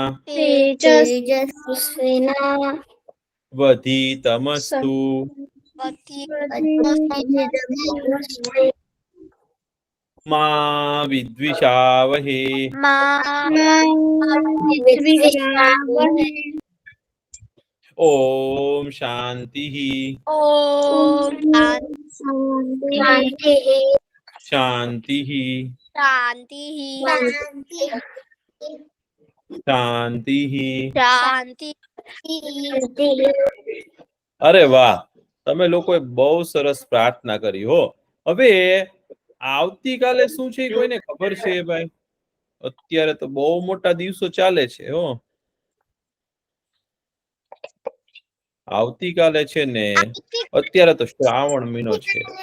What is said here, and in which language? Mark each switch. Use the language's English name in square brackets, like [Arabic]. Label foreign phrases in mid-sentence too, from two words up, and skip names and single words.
[Sanskrit] वधीतमस्तु मा विद्विषावहे ओम शांति शांति [Gujarati] शांति અરે વાહ તમે લોકોએ બહુ સરસ પ્રાર્થના કરી હો હવે આવતીકાલે શું છે કોઈને ખબર છે ભાઈ અત્યારે તો બહુ મોટા દિવસો ચાલે છે હો આવતીકાલે છે ને અત્યારે તો શ્રાવણ મહિનો છે